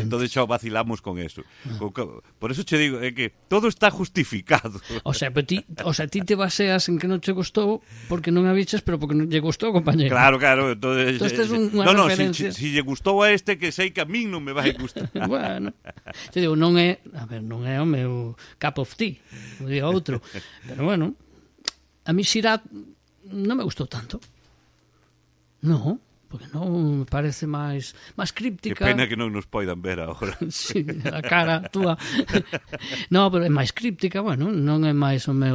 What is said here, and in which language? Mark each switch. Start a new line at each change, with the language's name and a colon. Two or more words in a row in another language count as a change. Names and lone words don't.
Galician: Entón, xa vacilamos con eso. Por eso che digo, é que todo está justificado.
Spanish: O sea,
Galician: ti te baseas en que non che gustou porque non a viches, pero porque non lle gustou, compañero.
Spanish: Claro. Entonces
Galician: tes unha referencia. Si lle gustou a este, que sei que a min non me vai gustar. Bueno, te digo, non é o meu
English: cup of tea,
Galician: como diga outro. Pero bueno, a mí Sirat non me gustou tanto. No, porque non me parece máis críptica. Que pena que non nos poidan ver agora. Sí, a cara túa. No, pero é máis críptica, bueno, non é máis o meu.